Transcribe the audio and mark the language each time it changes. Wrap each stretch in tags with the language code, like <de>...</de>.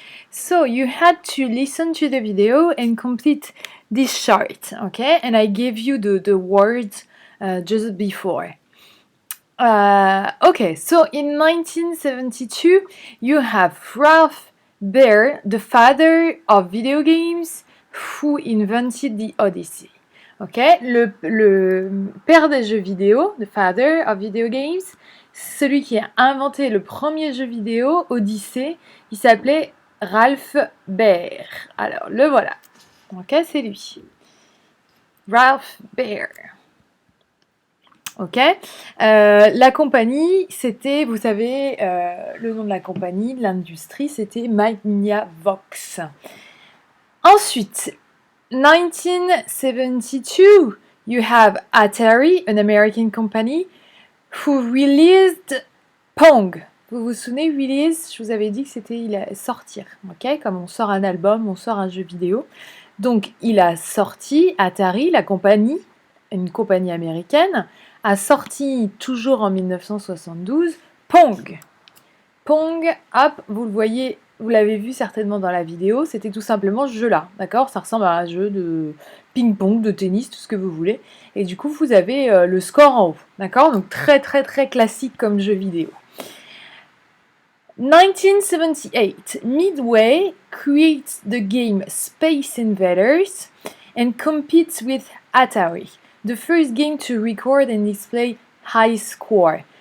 <en>So you had to listen to the video and complete this chart, okay? And I gave you the words just before. Okay, so in 1972, you have Ralph Baer, the father of video games, who invented the Odyssey.</en> <fr>Ok, le père des jeux vidéo,</fr> <en>the father of video games,</en> <fr>celui qui a inventé le premier jeu vidéo, Odyssey, il s'appelait Ralph Baer. Alors, le voilà. Ok, c'est lui. Ralph Baer. Ok. La compagnie, c'était, vous savez, le nom de la compagnie, de l'industrie, c'était Magnavox.</fr> <en>Ensuite, 1972, you have Atari, an American company, who released Pong.</en> <fr>Vous vous souvenez, release, je vous avais dit que c'était sortir, ok? Comme on sort un album, on sort un jeu vidéo. Donc, il a sorti, Atari, la compagnie, une compagnie américaine, a sorti toujours en 1972 Pong. Pong, hop, vous le voyez, vous l'avez vu certainement dans la vidéo, c'était tout simplement ce jeu-là, d'accord? Ça ressemble à un jeu de ping-pong, de tennis, tout ce que vous voulez. Et du coup, vous avez le score en haut, d'accord? Donc très très très classique comme jeu vidéo.</fr> <en>1978, Midway creates the game Space Invaders and competes with Atari, the first game to record and display high score.</en>